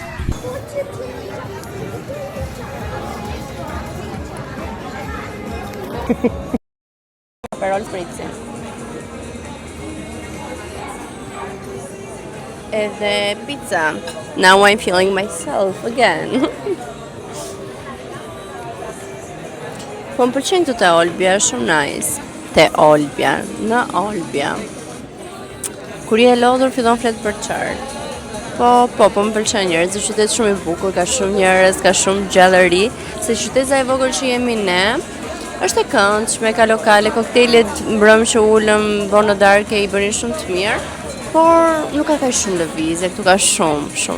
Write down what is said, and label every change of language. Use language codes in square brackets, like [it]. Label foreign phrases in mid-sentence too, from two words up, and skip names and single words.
[sq] Aperol spritzi. Edhe pizza. [en] Now I'm feeling myself again. [sq] Po më pëlqen këtu te Olbia, shumë nice. Te Olbia, në Olbia. Kur je lodhur fillon flet për qartë. Po më pëlqen njerëz, është qytet shumë i bukur, ka shumë njerëz, ka shumë gjallëri, se qyteta e vogël që jemi ne, është e këndshme, ka lokale, koktejlet mbrëm që ulëm, vonë në darkë i bënin shumë të mirë, por nuk ka kaq shumë lëvizje, këtu ka shumë.